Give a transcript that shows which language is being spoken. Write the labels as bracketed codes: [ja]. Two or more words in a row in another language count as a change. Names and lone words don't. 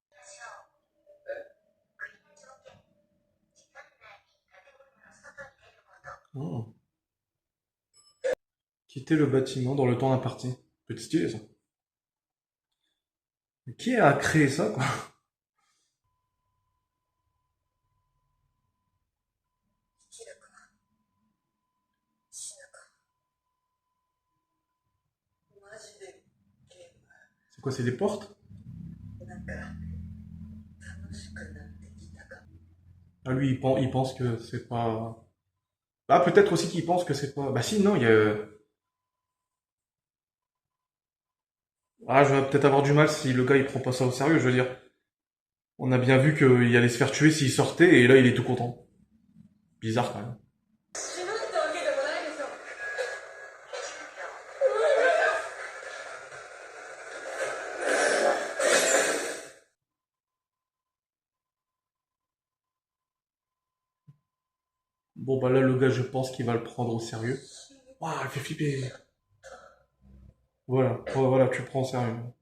[fr] Oh. Quitter le bâtiment dans le temps imparti. Petit stylé, ça. Mais qui a créé ça, quoi? [ja] 生きるか死ぬか。マジでゲーム。なんか楽しくなってきたかも。 [fr] C'est quoi, c'est des portes? Ah, lui, il pense que c'est pas... Ah, peut-être aussi qu'il pense que c'est pas... Bah si, non, il y a... Ah, je vais peut-être avoir du mal si le gars, il prend pas ça au sérieux, je veux dire. On a bien vu qu'il allait se faire tuer s'il sortait, et là, il est tout content. Bizarre, quand même. [ja] 死ぬってわけでもないでしょ。 [fr] Bon, bah là, le gars, je pense qu'il va le prendre au sérieux. Waouh, elle fait flipper. Voilà, ouais, voilà, tu le prends au sérieux.